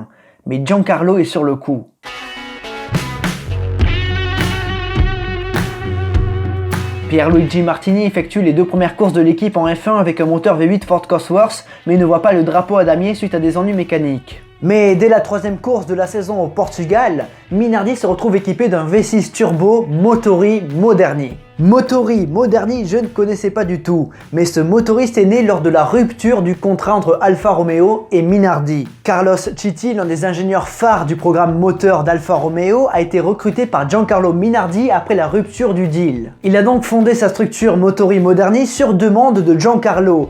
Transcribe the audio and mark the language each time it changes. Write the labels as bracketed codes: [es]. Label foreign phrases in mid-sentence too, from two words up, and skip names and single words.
[fr] Mais Giancarlo est sur le coup. Pierluigi Martini effectue les 2 premières courses de l'équipe en F1 avec un moteur V8 Ford Cosworth, mais ne voit pas le drapeau à damier suite à des ennuis mécaniques. Mais dès la 3e course de la saison au Portugal, Minardi se retrouve équipé d'un V6 turbo Motori moderni. Motori Moderni, je ne connaissais pas du tout, mais ce motoriste est né lors de la rupture du contrat entre Alfa Romeo et Minardi. Carlos Chitti, l'un des ingénieurs phares du programme moteur d'Alfa Romeo, a été recruté par Giancarlo Minardi après la rupture du deal. Il a donc fondé sa structure Motori Moderni sur demande de Giancarlo.